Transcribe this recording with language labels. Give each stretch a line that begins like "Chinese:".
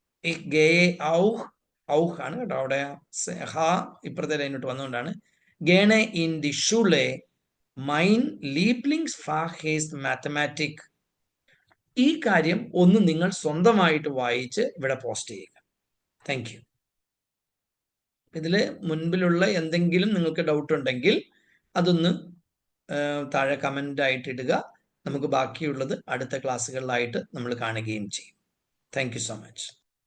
German: Ich gehe auch
Malayalam: ആണ് കേട്ടോ, അവിടെ ഇപ്പുറത്തെ ലൈനോട്ട് വന്നുകൊണ്ടാണ്.
German: gerne in die Schule. Mein Lieblingsfach ist Mathematik.
Malayalam: ഈ കാര്യം ഒന്ന് നിങ്ങൾ സ്വന്തമായിട്ട് വായിച്ച് ഇവിടെ പോസ്റ്റ് ചെയ്യുക. Thank you. ഇതില് മുൻപിലുള്ള എന്തെങ്കിലും നിങ്ങൾക്ക് ഡൗട്ട് ഉണ്ടെങ്കിൽ അതൊന്ന് താഴെ കമന്റ് ആയിട്ട് ഇടുക. നമുക്ക് ബാക്കിയുള്ളത് അടുത്ത ക്ലാസ്സുകളിലായിട്ട് നമ്മൾ കാണുകയും ചെയ്യും. Thank you so much.